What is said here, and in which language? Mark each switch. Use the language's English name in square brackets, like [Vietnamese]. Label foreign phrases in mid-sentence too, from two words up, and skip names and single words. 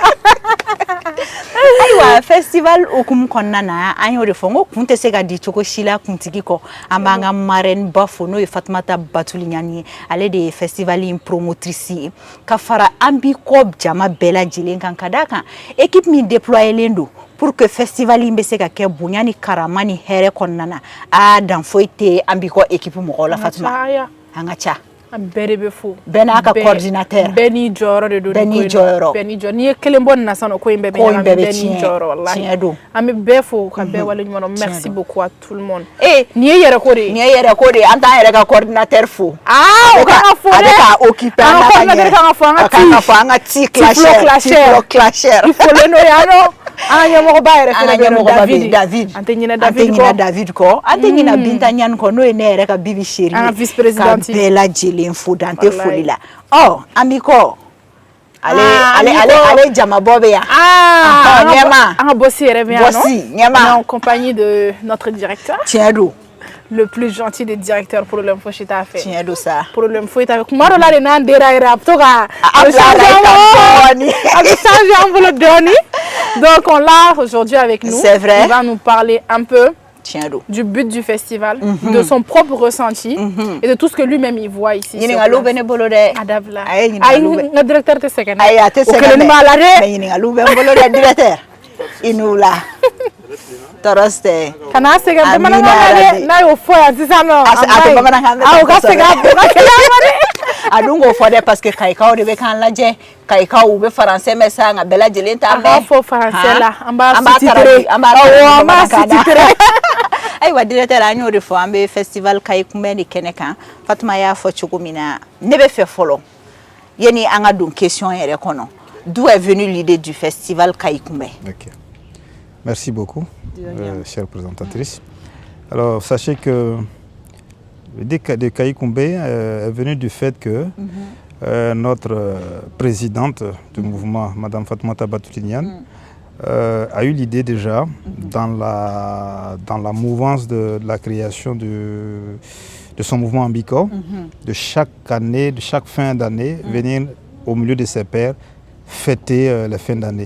[Bambara] ayiwa festival hukumu kɔnɔna na an y'o de fɔ ko kun tɛ se ka di cogo si la kuntigi kɔ an b'an ka marraine ba fo n'o ye Fatumata Batuli Ɲani ye ale de ye festival in promotrice ye ka fara an bi kɔ jama bɛɛ lajɛlen kan ka d'a kan équipe min déployélen don [French] pour que [Bambara] festival in bɛ se ka kɛ bonya ni karama ni hɛrɛ kɔnɔna na dan foyi tɛ an bi kɔ équipe mɔgɔw la Fatima an ka ca an bɛɛ de bɛ fo bɛɛ n'a ka coordinateur bɛɛ n'i jɔyɔrɔ de don bɛɛ n'i jɔyɔrɔ n'i ye kelen bɔ nin na sisan ko in bɛɛ bɛ ɲagami bɛɛ n'i jɔyɔrɔ wallahi tiɲɛ don an bɛ bɛɛ fo ka bɛɛ wale ɲuman dɔn [French] merci beaucoup à tout le monde [Bambara] nin ye yɛrɛ ko de ye nin ye yɛrɛ ko de ye an t'an yɛrɛ ka coordinateur fo o kan ka fo dɛ a bɛ ka occuper an na ka ɲɛ kan ka fɔ an ka ti clasheur [French] il faut le noyer [Bambara] an ka ɲɛmɔgɔba yɛrɛ fana bɛ yen David an tɛ ɲinɛ David kɔ an tɛ ɲinɛ Binta Ɲani kɔ n'o ye ne yɛrɛ ka Bibi Chérie an ka vice présidente ka bɛɛ lajɛlen fo dan tɛ foli la an bi kɔ ale jamabɔ bɛ yan ɲɛma an ka bosi yɛrɛ bɛ yan ɲɛma [French] en compagnie de notre directeur [Bambara] tiɲɛ don [French] le plus gentil des directeurs [Bambara] problème fosi t'a fɛ tiɲɛ don sa problème foyi t'a fɛ kuma dɔ la de n'an dera yɛrɛ a bɛ to ka a bɛ changer an bolo dɔɔni [French] donc on l'a aujourd'hui avec nous c'est vrai il va nous parler un peu du but du festival, de son propre ressenti et de tout ce que lui-même il voit ici. [Bambara] Ɲininkaliw bɛ ne bolo dɛ. Adabla. N directeur tɛ sɛgɛn. Ayi a tɛ sɛgɛn dɛ. O kelen b'a la dɛ. Mais ɲininkaliw bɛ n bolo dɛ directeur. I n'u la. Tɔɔrɔ tɛ. Kana sɛgɛn bamanankan na dɛ. N'a y'o fɔ yan sisan nɔ. A tɛ bamanankan mɛn. O ka sɛgɛn a bɛɛ ka kɛnɛya ma dɛ. A dun k'o fɔ dɛ parce que kayikaw de bɛ k'an lajɛ. Kayikaw u bɛ français mɛn sa nka bɛɛ lajɛlen t'a mɛn. An b'a fɔ français la. An b'a sous-titrer. An b'a sous-titrer. Ayiwa directeur an y'o de fɔ an bɛ festival kayi kunbɛn de kɛnɛ kan Fatima y'a fɔ cogo min na ne bɛ fɛ fɔlɔ yani an ka don question yɛrɛ kɔnɔ [French] d'où est venue l'idée du festival kayi kunbɛn. Ok, merci beaucoup chère présentatrice. Alors sachez que l'idée de kayi kunbɛn est venue du fait que notre présidente du mouvement Madame Fatumata Batuli Ɲani a eu l'idée déjà dans la mouvance de la création de son mouvement Ambiko, de chaque année, de chaque fin d'année, venir au milieu de ses pairs fêter la fin d'année.